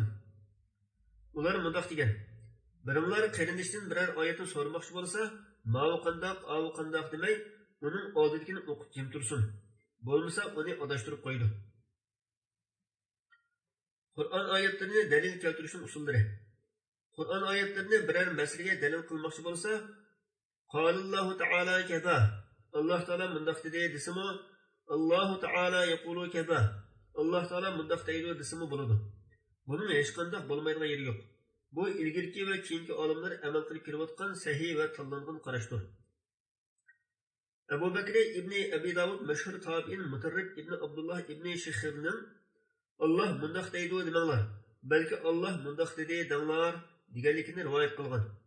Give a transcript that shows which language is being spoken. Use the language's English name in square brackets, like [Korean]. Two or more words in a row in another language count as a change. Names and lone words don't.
[Uzbek] Ular mundoq degan: biringlar qarindishdan biror oyatni so'ramoqchi bo'lsa, "Ma'u qandoq demay, uning oldidagini o'qib jim tursin. Bo'lmasa, uni adashtirib qo'ydi." Qur'on oyatlarini dalil keltirishning usullari. Qur'on oyatlarini biror masalaga dalil qilmoqchi bo'lsa, [Arabic] "قال الله تعالى كذا." [Uzbek] Alloh taolo mundoq dedi desimi, [Arabic] "الله تعالى يقول كذا." [Uzbek] Alloh taolo mundoq deydi desimi bo'ladi. Buning hech qanday bo'lmaydigan yeri yo'q. Bu ilgirki va keyingi olimlar amal qilib kelayotgan sahih va tanlangan qarashdir. Abu Bakr ibn Abi Davud mashhur tabiin Mutarrib ibn Abdullah ibn Shikhirning "Alloh mundoq deydi demanglar, balki Alloh mundoq dedi denglar" deganligini rivoyat qilgan.